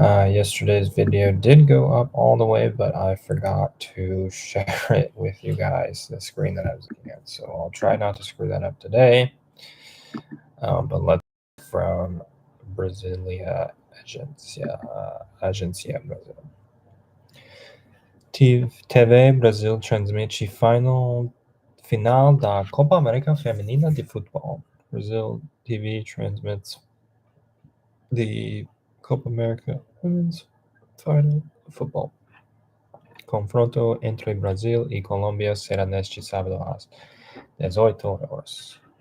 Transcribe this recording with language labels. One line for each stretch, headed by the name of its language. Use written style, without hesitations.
English: Yesterday's video did go up all the way, but I forgot to share it with you guys, the screen that I was looking at. So I'll try not to screw that up today. But let's from Brasilia Agência Brasil.
Portuguese: TV Brasil transmite final da Copa América Feminina de Futebol.
English: Brazil TV transmits the Copa America Women's Final Football.
Portuguese: Confronto entre Brasil e Colômbia será neste sábado às 18 horas.